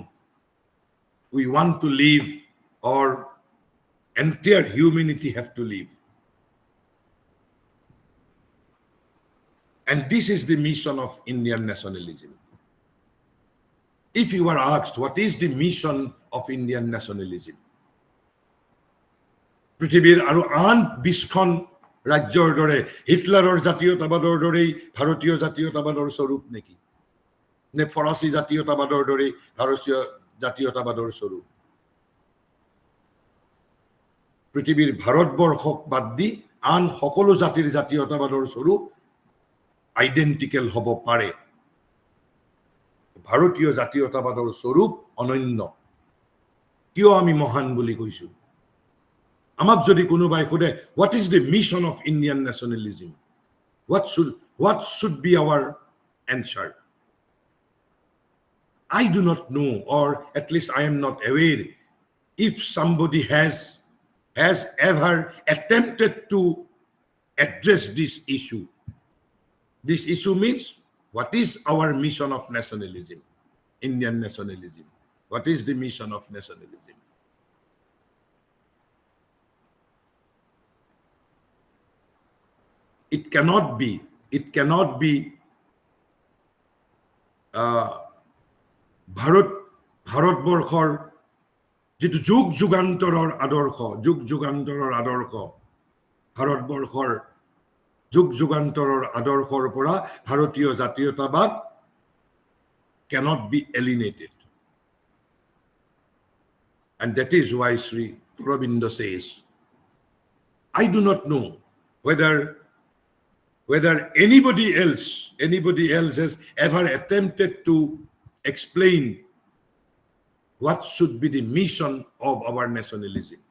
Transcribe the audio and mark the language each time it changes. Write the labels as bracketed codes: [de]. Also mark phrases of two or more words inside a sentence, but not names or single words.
[en] We want to live, or entire humanity have to live. And this is the mission of Indian nationalism. If you are asked what is the mission of Indian nationalism, [as] পৃথিৱীৰ আৰু আন 20খন ৰাজ্যৰ দৰে হিটলাৰৰ জাতীয়তাবাদৰ দৰেই ভাৰতীয় জাতীয়তাবাদৰ স্বৰূপ নেকি? নে ফৰাচী জাতীয়তাবাদৰ দৰেই ভাৰতীয় জাতীয়তাবাদৰ স্বৰূপ? পৃথিৱীৰ ভাৰতবৰ্ষক বাদ দি আন সকলো জাতিৰ জাতীয়তাবাদৰ স্বৰূপ আইডেন্টিকেল হ'ব পাৰে। ভাৰতীয় জাতীয়তাবাদৰ স্বৰূপ অনন্য। কিয় আমি মহান বুলি কৈছো? আমাক যদি কোনোবাই সোধে [en] what is the mission of Indian nationalism, what should be our answer? I do not know, or at least I am not aware if somebody has ever attempted to address this issue. This issue means, what is our mission of nationalism, Indian nationalism? What is the mission of nationalism? It cannot be [as] ভাৰতবৰ্ষৰ যিটো যুগ যুগান্তৰৰ আদৰ্শ, ভাৰতবৰ্ষৰ যুগ যুগান্তৰৰ আদৰ্শৰ পৰা ভাৰতীয় জাতীয়তাবাদ [en] cannot be alienated. And that is why Sri Aurobindo says, I do not know whether anybody else has ever attempted to explain what should be the mission of our nationalism.